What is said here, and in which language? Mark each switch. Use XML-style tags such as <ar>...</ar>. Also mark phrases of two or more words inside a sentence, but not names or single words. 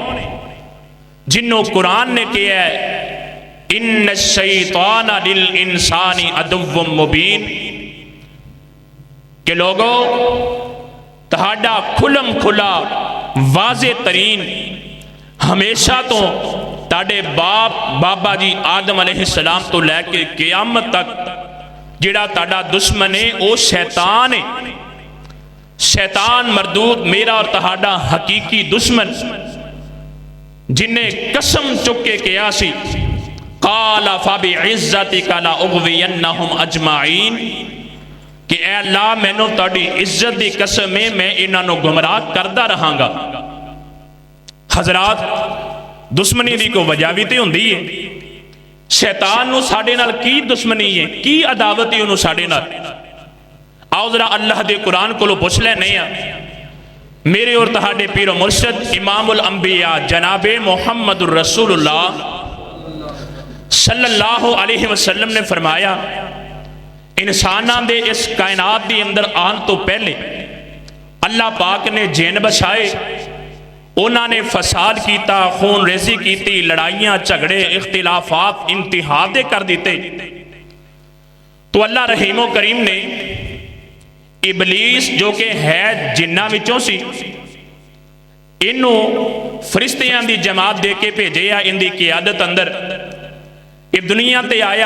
<pa>جنہوں قرآن نے کہا ہے,</pa> <ar>إِنَّ الشَّيْطَانَ لِلْإِنْسَانِ عَدُوٌّ مُبِينٌ,</ar> <pa>کہ لوکو تہاڈا کھلم کھلا واضح ترین ہمیشہ توں تہاڈے باپ بابا جی آدم علیہ السلام توں لے کے قیامت تک جیہڑا تہاڈا دشمن ہے وہ شیطان ہے. شیطان مردود میرا اور تہاڈا حقیقی دشمن، جنہے قسم چک کے کہا سی,</pa> <ar>قَالَ فَبِعِزَّتِكَ لَأُغْوِيَنَّهُمْ أَجْمَعِينَ,</ar> <pa>کہ اے اللہ مینوں تہاڈی عزت کی قسم ہے میں انہوں گمراہ کرتا رہانگا.</pa> <ur>حضرات، دشمنی کی کوئی وجہ بھی تو ہوندی ہے.</ur> <pa>شیطان نوں ساڈے نال کی دشمنی ہے، کی عداوت ہے انہاں نے ساڈے نال? آؤ ذرا اللہ دے قرآن کو پچھ لینے میرے اور تہاڈے پیر و مرشد امام الانبیاء جناب محمد رسول اللہ</pa> <ar>صلی اللہ علیہ وسلم</ar> <pa>نے فرمایا، انساناں دے اس کائنات کے اندر آن توں پہلے اللہ پاک نے جن بسائے، انہاں نے فساد کیا، خون ریزی کی، لڑائیاں جھگڑے اختلافات انتہا دے کر دتے. تو اللہ رحیم و کریم نے ابلیس جو کہ ہے جناں وچوں سی، ایہنوں فرشتیاں دی جماعت دے کے بھیجیا، ایہدی قیادت اندر یہ دنیا تے آیا.</pa>